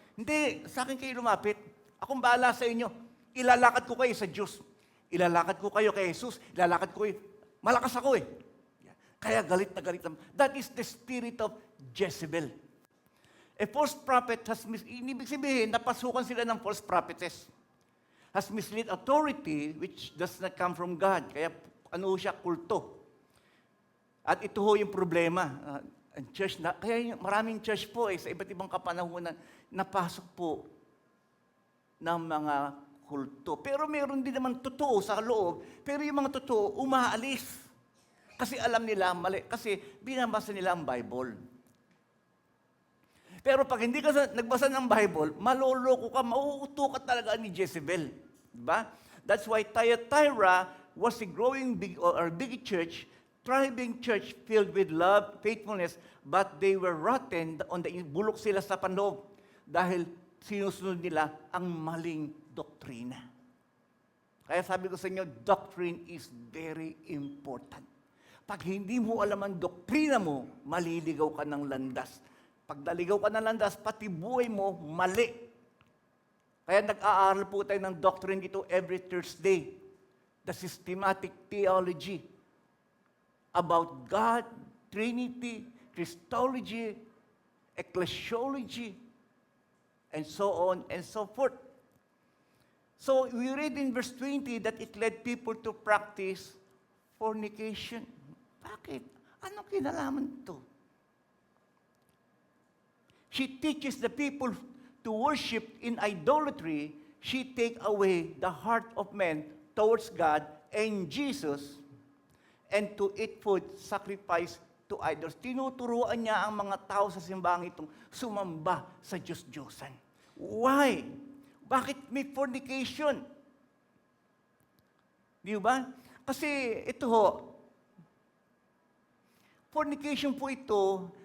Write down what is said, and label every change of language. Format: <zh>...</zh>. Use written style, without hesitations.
<tl>Hindi, sa akin kayo lumapit. Akong bahala sa inyo. Ilalakad ko kayo sa Diyos. Ilalakad ko kayo kay Jesus. Ilalakad ko kayo. Malakas ako eh. Kaya galit na galit.</tl> <en>That is the spirit of Jezebel. A false prophet has</en> <tl>ibig sabihin, napasukan sila ng</tl> <en>false prophetess. Has misled authority which does not come from God.</en> <tl>Kaya ano siya, kulto. At ito ho yung problema. Ang church na, kaya maraming church po sa iba't ibang kapanahunan, napasok po ng mga kulto. Pero meron din naman totoo sa loob, pero yung mga totoo, umaalis. Kasi alam nila, mali. Kasi binabasa nila ang Bible. Pero pag hindi ka nagbasa ng Bible, maloloko ka, mauuto ka talaga ni Jezebel. Diba?</tl> <en>That's why Thyatira was a growing big church, thriving church filled with love, faithfulness, but they were rotten,</en> <tl>bulok sila sa panloob dahil sinusunod nila ang maling doktrina. Kaya sabi ko sa inyo,</tl> <en>doctrine is very important.</en> <tl>Pag hindi mo alam ang doktrina mo, maliligaw ka ng landas. Pag naligaw ka ng landas, pati buhay mo, mali. Kaya nag-aaral po tayo ng doctrine dito every Thursday.</tl> <en>The systematic theology about God, Trinity, Christology, ecclesiology, and so on and so forth. So we read in verse 20 that it led people to practice fornication.</en> <tl>Bakit? Anong kinalaman ito?</tl> <en>She teaches the people to worship in idolatry. She take away the heart of men towards God and Jesus and to eat food sacrificed to idols.</en> <tl>Tinuturuan niya ang mga tao sa simbahan itong sumamba sa Diyos-Diyosan.</tl> <en>Why?</en> <tl>Bakit may fornication? Di ba? Kasi ito ho, fornication po ito.</tl>